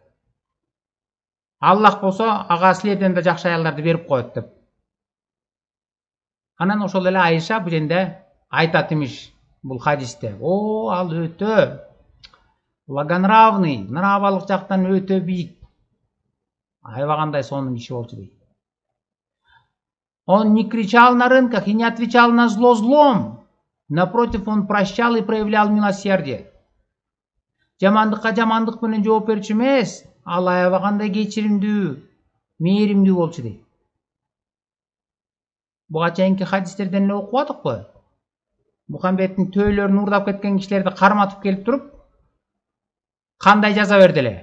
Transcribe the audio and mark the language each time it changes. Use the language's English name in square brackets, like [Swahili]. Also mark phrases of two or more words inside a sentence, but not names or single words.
[Kyrgyz] Аллах болсо ага силерден да жакшы аялдарды берип коет деп. Анан ошол эле Айша бул жерде айтат имиш бул хадисте. Ал өтө благонравный, нравалык жактан өтө бийик. Айбагандай сонун киши болчу дейт. [Russian] Он не кричал на рынках и не отвечал на зло злом. Напротив, он прощал и проявлял милосердие. [Kyrgyz] Жамандыкка жамандык менен жооп берчү эмес, ал аябагандай кечиримдүү, мээримдүү болчу дейт. Буга чейинки хадистерден эле окуп атыкпы? Мухаммедтин төөлөрүн уурдап кеткен кишилерди карматып келип туруп, кандай жаза берди эле?